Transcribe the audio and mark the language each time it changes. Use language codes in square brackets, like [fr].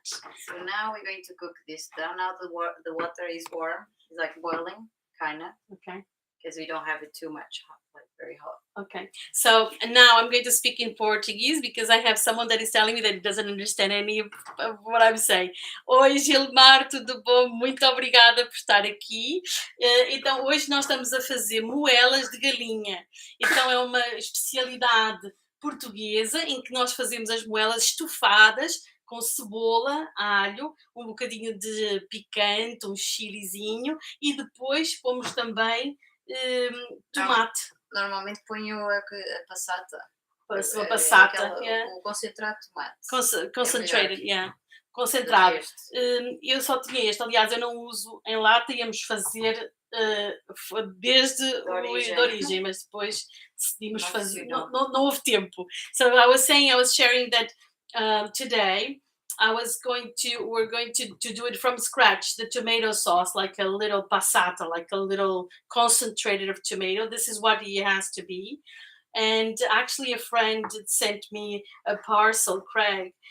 [en] So now we're going to cook this down. Now the water is warm. It's like boiling, kind of. Okay. Because we don't have it too much hot, like very hot. Okay. So now I'm going to speak in Portuguese because I have someone that is telling me that he doesn't understand any of what I'm saying. [pt] Oi, Gilmar, tudo bom? Muito obrigada por estar aqui. Então, hoje nós estamos a fazer moelas de galinha. Então, é uma especialidade portuguesa em que nós fazemos as moelas estufadas com cebola, alho, um bocadinho de picante, um chilizinho e depois pomos também tomate. Normalmente ponho a passata. A passata, o concentrado de tomate. Concentrated, concentrado. Eu só tinha este, aliás, eu não uso em lata, íamos fazer desde de origem, mas depois decidimos fazer, não houve tempo. [en] So I was saying, I was sharing that today we're going to do it from scratch, the tomato sauce, like a little passata, like a little concentrated of tomato. This is what it has to be. And actually a friend sent me a parcel, Craig.